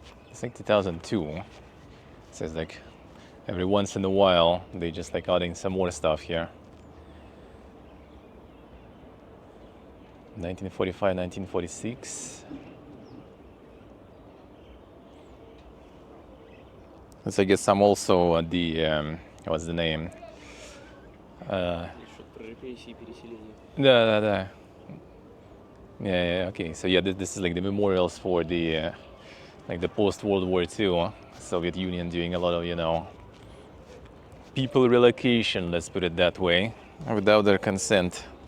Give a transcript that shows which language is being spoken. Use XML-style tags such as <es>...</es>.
<en>It's like 2002. It says like every once in a while they just like adding some more stuff here. 1945, 1946. So I guess some also the what's the name?</en> <ru>Что-то про репрессии и переселение. Да.</ru> <en>Yeah, okay. So yeah, this is like the memorials for the like the post-World War II Soviet Union doing a lot of, people relocation, let's put it that way, without their consent.</en>